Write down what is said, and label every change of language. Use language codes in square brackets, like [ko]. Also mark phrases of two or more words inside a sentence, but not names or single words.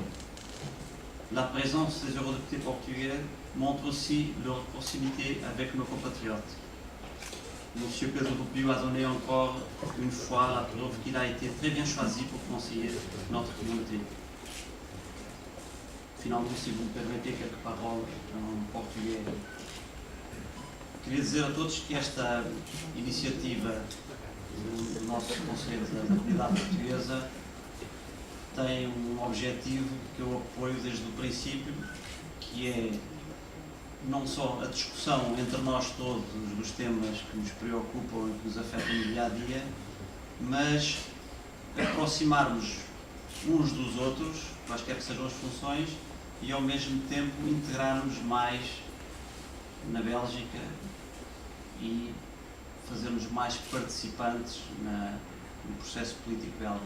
[fr] La présence des eurodéputés portugais montre aussi leur proximité avec nos compatriotes. Monsieur Pedro Rupio a donné encore une fois la preuve qu'il a été très bien choisi pour conseiller notre communauté. Finalement, si vous me permettez quelques paroles en português. [pt] Queria dizer a todos que esta iniciativa do nosso Conselho da Comunidade Portuguesa tem um objetivo que eu apoio desde o princípio, que é não só a discussão entre nós todos dos temas que nos preocupam e que nos afetam no dia a dia, mas aproximarmos uns dos outros, quaisquer que sejam as funções, e ao mesmo tempo integrarmos mais na Bélgica e fazermos mais participantes no processo político belga.